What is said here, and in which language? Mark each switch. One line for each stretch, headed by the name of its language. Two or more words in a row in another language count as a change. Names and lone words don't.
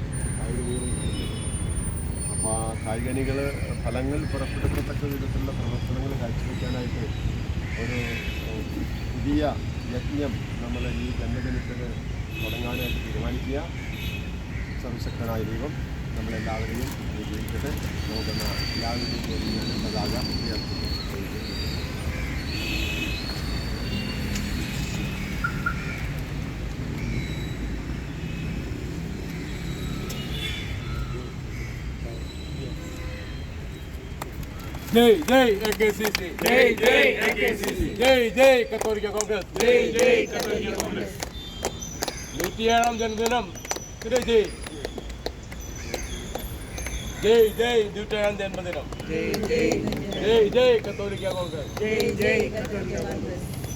Malayalam: അപ്പോൾ ആ കായികനികൾ ഫലങ്ങൾ പുറപ്പെടുത്തത്തക്ക വിധത്തിലുള്ള പ്രവർത്തനങ്ങൾ കാഴ്ചവെക്കാനായിട്ട് ഒരു പുതിയ യജ്ഞം നമ്മൾ ഈ ജന്മദിനത്തിൽ തുടങ്ങാനായിട്ട് തീരുമാനിക്കുക. സർവശക്തനായ ദൈവം നമ്മളെല്ലാവരെയും അനുഗ്രഹിക്കട്ടെ. നോക്കുന്ന എല്ലാവരുടെയും പേരിൽ ഞാൻ പതാക ഉയർത്തുന്നു. ജയ് ജയ് AKCC, ജയ് ജയ് AKCC, ജയ് ജയ് कത്തോലിക്ക കോൺഗ്രസ്, ജയ് ജയ് കത്തോലിക്ക കോൺഗ്രസ്. 107 ജന്മദിനം ജയ് ജയ് ജയ് ജയ് 107 ജന്മദിനം ജയ് ജയ് ജയ് ജയ് കത്തോലിക്ക കോൺഗ്രസ്, ജയ് ജയ് കത്തോലിക്ക കോൺഗ്രസ്.